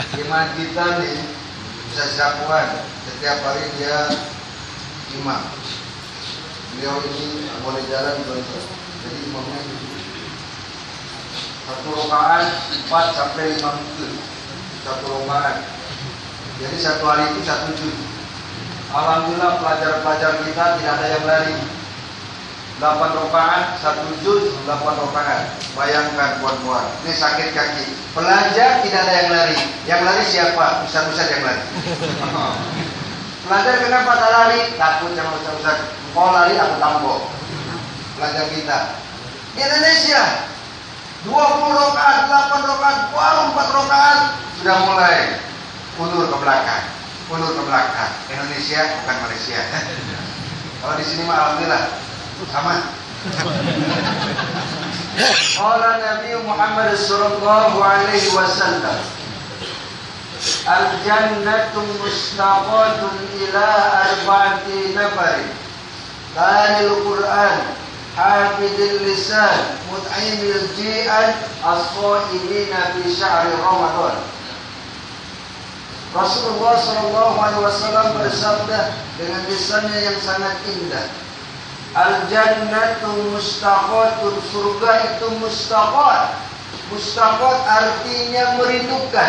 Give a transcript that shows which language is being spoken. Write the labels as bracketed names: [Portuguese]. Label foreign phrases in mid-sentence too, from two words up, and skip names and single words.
[Indonesian] Imam kita nih bisa Zakwan, setiap hari dia imam. [Malay] Beliau ini boleh jalan tuan-tuan. [Indonesian] Jadi imamnya itu 1 rakaat 4 sampai 5 menit. 1 rakaat. Jadi 1 hari itu 1 juz. Alhamdulillah pelajar-pelajar kita tidak ada yang lari. 8 rakaat 1 juz 8 rakaat. Bayangkan puan-puan, ini sakit kaki. Pelajar tidak ada yang lari. Yang lari siapa? Ustaz-ustaz yang lari. Pelajar kenapa tak lari? Takut sama ustaz-ustaz. Kau lari aku tambok. Pelajar kita di Indonesia 20 rakaat, 8 rakaat, baru 4 rakaat sudah mulai undur ke belakang. Undur ke belakang. Indonesia bukan Malaysia. Kalau di sini mah alhamdulillah sama. [Arabic] قال النبي محمد صلى الله عليه وسلم، الجنة مشتاقة إلى أربعة نفر. تالي القرآن، حافظ اللسان، مطعم الجيعان، الصائمين في شهر رمضان. [Indonesian] Rasulullah SAW bersabda dengan lisannya yang sangat indah, [Arabic] الجنة مشتاقة, [Indonesian] surga itu mustaqat. Mustaqat artinya merindukan.